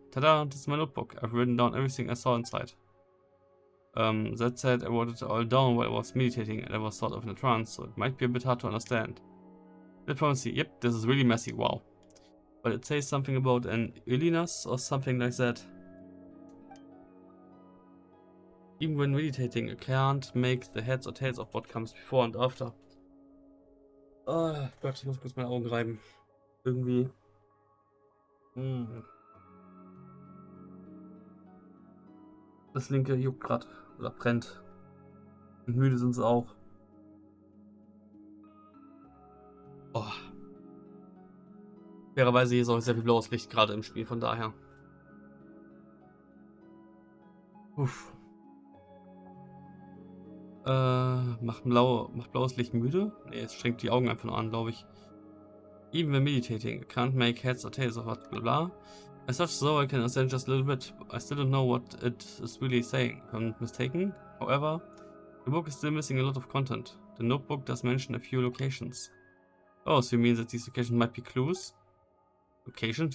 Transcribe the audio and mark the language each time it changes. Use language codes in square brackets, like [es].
[en] Ta-da, this is my notebook. I've written down everything I saw inside. That said, I wrote it all down while I was meditating and I was sort of in a trance, so it might be a bit hard to understand. Diplomacy, yep, this is really messy, wow. But it says something about an illiness or something like that. Even when meditating, I can't make the heads or tails of what comes before and after. [de] Oh Gott, ich muss kurz meine Augen reiben. Irgendwie. Das linke juckt gerade. Oder brennt. Und müde sind sie auch. Oh. Fairerweise hier ist auch sehr viel blaues Licht gerade im Spiel, von daher. Uff. Macht blaues Licht müde? Ne, es strengt die Augen einfach nur an, glaube ich. [en] Even when meditating, I can't make heads or tails of what blah blah. As such, though I can understand just a little bit, I still don't know what it is really saying. If I'm not mistaken, however, the book is still missing a lot of content. The notebook does mention a few locations. Oh, so you mean that these locations might be clues? Locations?